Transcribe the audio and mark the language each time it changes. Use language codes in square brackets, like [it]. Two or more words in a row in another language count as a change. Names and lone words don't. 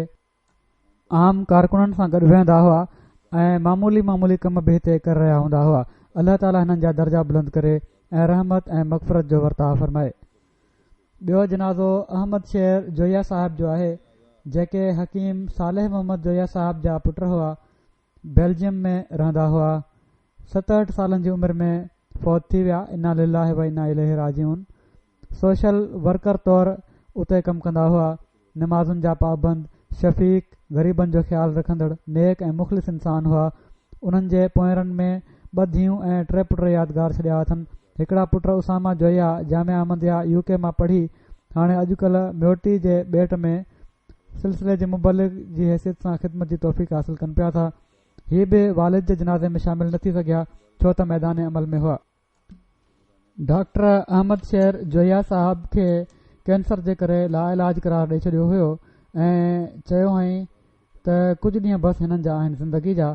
[sd] आम कारकुननि सां गॾु वेहंदा हुआ ऐं मामूली कम बि हिते करे रहिया हूंदा हुआ। अलाह ताला हिननि जा दर्जा बुलंद करे ऐं रहमत ऐं मग़फ़रत जो वर्ताव फरमाए। ॿियो जनाज़ो अहमद शेर जोया साहिब जो आहे, जेके हकीम सालेह मोहम्मद जोया साहिब जा पुट हुआ। बेल्जियम में रहंदा हुआ। 67 सालनि जी उमिरि में फ़ौत थी विया। [ar] إنا لله وإنا إليه راجعون. [en] social worker [sd] तौरु उते कमु कंदा हुआ। नमाज़ुनि जा पाबंद, शफ़ीक़, ग़रीबनि जो ख़्यालु रखंदड़, नेक ऐं मुख़लिस इंसान हुआ। उन्हनि जे पोयरनि में 2 धीअरूं ऐं 3 पुट यादगार छॾिया अथनि। हिकिड़ा पुट उसामा जोया जामिया अहमदिया UK मां पढ़ी हाणे अॼुकल्ह म्योटी जे ॿेट में सिलसिले जे मुबलिग जी हैसियत सां ख़िदमत जी तौफ़ीक़ हासिल कनि पिया था। हीअ बि वालिद जे जनाज़े में शामिल न थी सघिया छो त मैदान अमल में हुआ। डॉक्टर अहमद शेर जोया साहब खे कैंसर जे करे लाइलाज करार ॾेई छॾियो हुयो ऐं चयो हुअईं त कुझु ॾींहं बसि हिननि जा आहिनि ज़िंदगी जा।